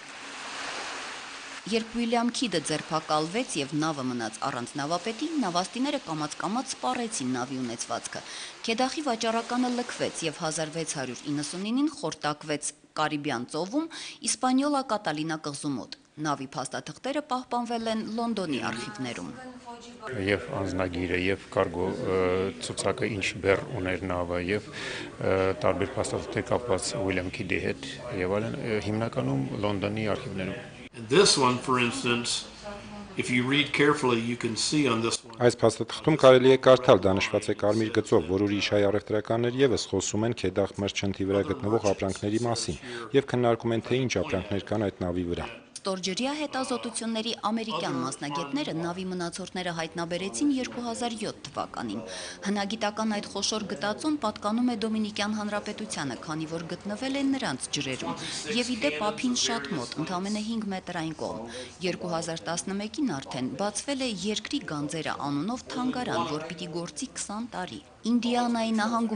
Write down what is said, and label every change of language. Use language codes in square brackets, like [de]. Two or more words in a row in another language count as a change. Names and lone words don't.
[hy] Երբ Ուիլյամ Քիդը ձերբակալվեց եւ նավը մնաց առանց նավապետի, նավաստիները կամաց-կամաց սպառեցին նավի ունեցվածքը։ Քեդախի վաճառականը լքվեց եւ 1699-ին խորտակվեց Կարիբյան ծովում Իսպանիոլա Կատալինա կղզու մոտ։ Նավի փաստաթղթերը պահպանվել են Լոնդոնի արխիվներում։ Եվ անձնագիրը, եւ կարգո ցուցակը ինչ բեռ ուներ նավը, եւ տարբեր փաստաթղթեր կապված Ուիլյամ Քիդի հետ, եւ այլն հիմնականում Լոնդոնի արխիվներում։ [en] This one, for instance, if you read carefully, you can see on this one. [hy] Այս փաստաթղթում կարելի է կարդալ, դա նշված է կարմիր գծով, որ ուրիշ հայ առևտրականներ եւս խոսում են Քեդախ մրջնթի վրա գտնվող ապրանքների մասին եւ քննարկում են, թե ինչ ապրանքներ կան այդ նավի վրա։ Ստորջրյա հետազոտությունների ամերիկյան մասնագետները նավի մնացորդները հայտնաբերեցին 2007 թվականին։ Հնագիտական այդ խոշոր գտածուն պատկանում է Դոմինիկյան Հանրապետությանը, քանի որ գտնվել է նրանց ջրերում, եւ ի դեպ ափին շատ մոտ, ընդամենը 5 մետրային կողմ։ 2011-ին արդեն բացվել է Երկրի գանձերը անունով թանգարան, որ պիտի գործի 20 տարի։ Ինդիանայի նահանգում